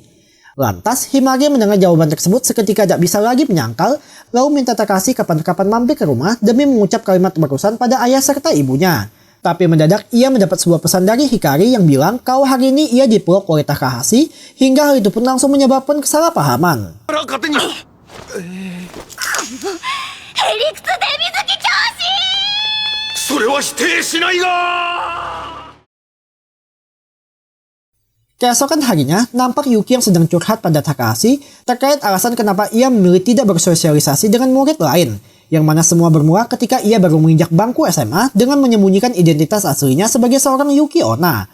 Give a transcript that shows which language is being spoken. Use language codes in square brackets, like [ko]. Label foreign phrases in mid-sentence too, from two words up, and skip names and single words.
[id] Lantas, Himari mendengar jawaban tersebut seketika tak bisa lagi menyangkal, lalu minta Takahashi kapan-kapan mampir ke rumah demi mengucap kalimat barusan pada ayah serta ibunya. Tapi mendadak ia mendapat sebuah pesan dari Hikari yang bilang kalau hari ini ia dipeluk oleh Takahashi hingga hal itu pun langsung menyebabkan kesalahpahaman. [ja] ヘリクツデミズキ教師。それは否定しないが。 [id] Keesokan harinya, nampak Yuki yang sedang curhat pada Takahashi terkait alasan kenapa ia memilih tidak bersosialisasi dengan murid lain, yang mana semua bermula ketika ia baru menginjak bangku SMA dengan menyembunyikan identitas aslinya sebagai seorang Yuki Onna.